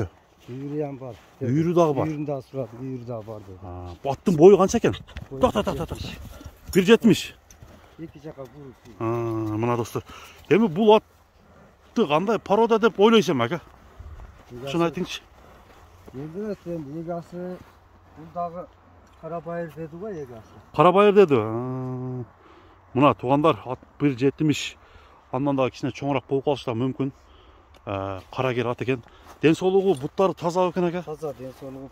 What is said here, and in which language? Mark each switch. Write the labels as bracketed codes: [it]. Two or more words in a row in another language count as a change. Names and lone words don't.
[ky] Үйүрү ham бар. Үйүрү дагы бар. Үйүрүн дагы сурап, үйүрү дагы бар dedi. Бу аттын бою канча экен? Токто. 1.70. Эки жака буруп. Мына достор. Эми бул атты кандай порода деп ойлойсуң ака? Шуну айтыңызчы. [kk] Енді енді егасы бұндағы Қарабайыр деді ғой егасы. Қарабайыр деді. Мына туғандар ат бір жетіміш. Андан да кішкене чоңырақ болып қалышы мүмкін. Қарагер ат екен. Денсаулығы бұттары таза екен екен. Таза денсаулығы.